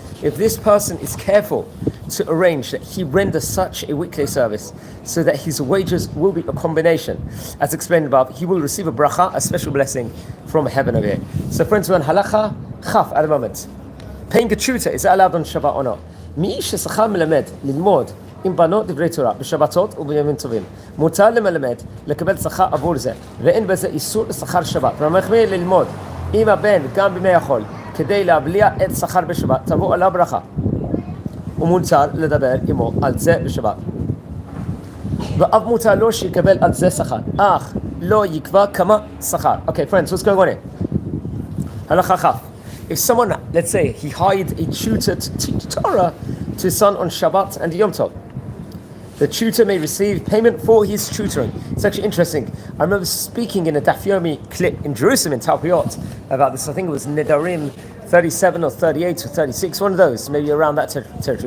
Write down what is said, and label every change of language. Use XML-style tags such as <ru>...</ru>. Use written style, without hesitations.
<en>If this person is careful to arrange that he renders such a weekday service so that his wages will be a combination, as explained above, he will receive a bracha, a special blessing from heaven over here. So friends, we're on halacha chaf at the moment. Paying a tutor, is that allowed on Shabbat or not?</en> <he>מי ששכר מלמד ללמוד עם בנות דברי תורה בשבתות ובימים טובים מותר למלמד לקבל שכר עבור זה ואין בזה איסור לשכר שבת ומחמיא ללמוד עם הבן גם בימי החול כדי להבליע את שכר בשבת תבוא עליו ברכה ומותר לדבר עמו על זה בשבת ואף מותר לו שיקבל על זה שכר אך לא יקבע כמה שכר.</he> <en>Okay friends, what's going on here? הלכה כף. If someone, let's say, he hired a tutor to teach Torah to his son on Shabbat and Yom Tov, the tutor may receive payment for his tutoring. It's actually interesting. I remember speaking in a Daf Yomi clip in Jerusalem, in Talpiot, about this. I think it was Nedarim 37 or 38 or 36, one of those, maybe around that territory.</en>